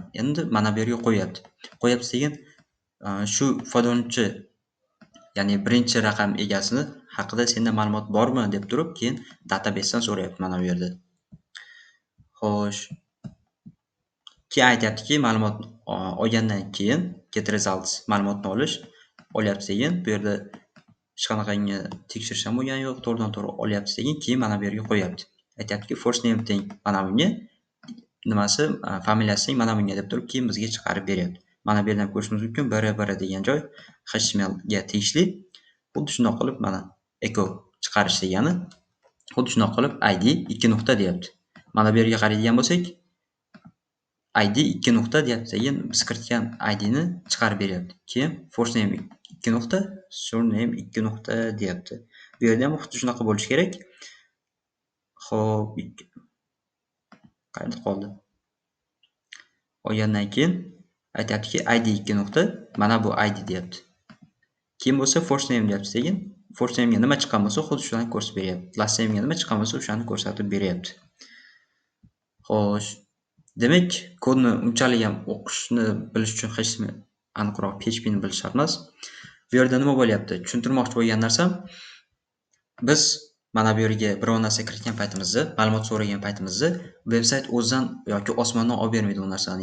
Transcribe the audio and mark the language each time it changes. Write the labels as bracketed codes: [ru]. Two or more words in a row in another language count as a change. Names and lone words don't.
[uz] Endi mana bu yerga qo'yapti. Qo'yapti degan, shu foydalanuvchi, ya'ni birinchi raqam egasini haqida senda ma'lumot bormi deb turib, keyin databasedan so'rayapti mana bu yerda. Xo'sh. Keyin aytayaptiki, ma'lumot olgandan keyin [en] get results [uz] ma'lumotni olyapti degan, bu yerda hech qanaqangi tekshirish ham bo'lgani yo'q, to'g'ridan-to'g'ri olyapti degan, keyin mana bu yerga qo'yapti. Aytayaptiki, [en] first name [uz] teng mana bunga, nimasi familiyasi mana bunga deb turib, keyin bizga chiqarib beryapti. Mana bu yerdan ko'rishimiz mumkin, bir degan joy HTML ga tegishli. Xuddi shunday qilib mana echo chiqarish degani, xuddi shunday qilib ID 2 nuqta deyapti. Mana bu yerga qaraydigan bo'lsak, ID 2 nuqta deyapti degan, biz kiritgan ID ni chiqarib beryapti. Keyin [en] first name [uz] 2 nuqta, surname 2 nuqta deyapti. Bu yerda ham xuddi shunaqa bo'lishi kerak. Xo'p, qayerda qoldi? Olgandan keyin aytayaptiki id 2 nuqta, mana bu id deyapti. Keyin bo'lsa [en] first name [uz] deyapti. Keyin [en] first name'ga [uz] nima chiqqan bo'lsa, xuddi shuni ko'rsatib beryapti. [en] Last name'ga [uz] nima chiqqan bo'lsa, o'shani ko'rsatib beryapti. Xo'sh, demak, kodni unchalik ham o'qishni bilish uchun hech nima aniqroq PHP ni bilish shart emas. Bu yerda nima bo'lyapti? Tushuntirmoqchi bo'lgan narsam, biz mana bu yerga biror narsa kiritgan paytimizda, ma'lumot so'ragan paytimizda, veb-sayt o'zidan yoki osmondan olib bermaydi u narsani.